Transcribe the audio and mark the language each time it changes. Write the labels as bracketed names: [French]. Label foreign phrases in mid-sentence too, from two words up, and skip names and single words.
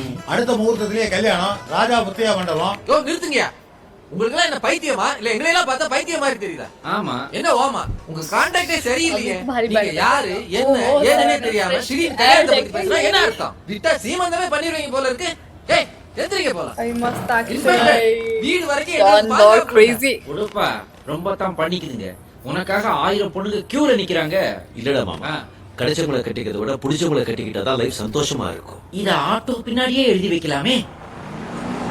[Tamil] அடுத்த முகூர்த்தத்திலேயே கல்யாணம் ராஜா முத்தையா மண்டபம் யோ நிறுத்துங்கயா. உங்களுக்கு எல்லாம் என்ன பைத்தியமா இல்ல எங்களை எல்லாம் பார்த்தா பைத்தியம் மாதிரி தெரியுதா? ஆமா, என்ன ஓமா உங்க கான்டாக்டே சரியில்லையே. பாரி நீங்க யாரு என்ன ஏதுனே தெரியாம திடீர்னு கல்யாணத்தை பத்தி பேசுனா என்ன அர்த்தம்? விட்டா சீமந்தமே பண்ணிடுவீங்க போல இருக்கு. ஏய் எந்திரிங்க போலாம். आई मस्त இன்ஸ்பெக்டர் வீடு வரைக்கும் John என்ன [English] Lord crazy [Tamil] கொடுப்பா ரொம்ப தான் பண்ணிக்குதுங்க. உனக்காக 1000 பொண்ணுங்க கியூல நிக்கிறாங்க. இல்லடா மாமா, கிடைச்சவங்களை கட்டிக்கிறத விட பிடிச்சவங்களை கட்டிக்கிட்டாதான் லைஃப் சந்தோஷமா இருக்கும். இத ஆட்டோ பின்னாடியே எழுதி வைக்கலாமே.